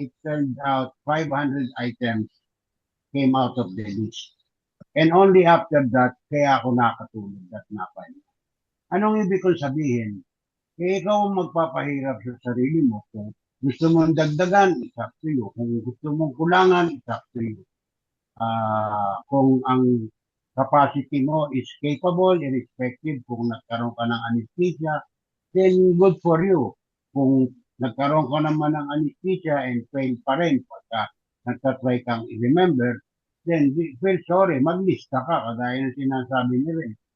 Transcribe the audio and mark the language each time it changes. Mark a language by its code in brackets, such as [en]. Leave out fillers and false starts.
[en] It turned out 500 items came out of the list. And only after that, [tl] kaya ako nakatulog at napahinga. Anong ibig kong sabihin? Ikaw ang magpapahirap sa sarili mo. Kung gusto mong dagdagan, [en] it's up to you. [tl] Kung gusto mong kulangan, it's up to you. Kung ang capacity mo is capable, irrespective kung nagkaroon ka ng anesthesia, then good for you. Kung nagkaroon ka naman ng anesthesia and fail pa rin pagka nagtatry kang i-remember, [en] then feel sorry, [tl] maglista ka, kagaya ng sinasabi ni Ray.